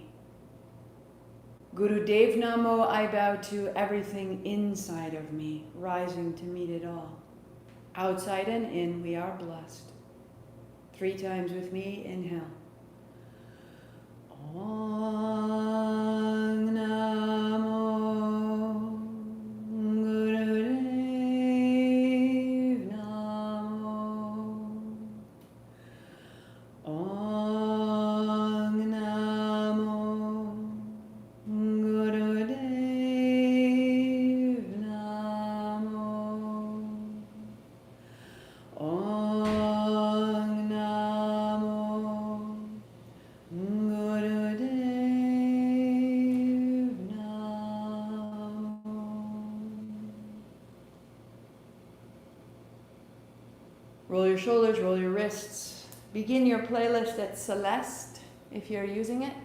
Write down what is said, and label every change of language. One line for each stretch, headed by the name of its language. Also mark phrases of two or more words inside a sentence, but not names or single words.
Punjabi: ਗੁਰੁ ਦੇਵ ਨਮੋ,
English: I bow to everything inside of me, rising to meet it all. Outside and in, we are blessed. 3 times with me, inhale.
Punjabi: ਓਂ ਨਮੋ ਗੁਰੁਦੇਵ ਨਮੋ. ਓਂ ਨਮੋ ਗੁਰੁਦੇਵ ਨਮੋ. ਓਂ ਨਮੋ ਗੁਰੁਦੇਵ ਨਮੋ.
English: Roll your shoulders, roll your wrists. Begin your playlist at Celeste, if you're using it.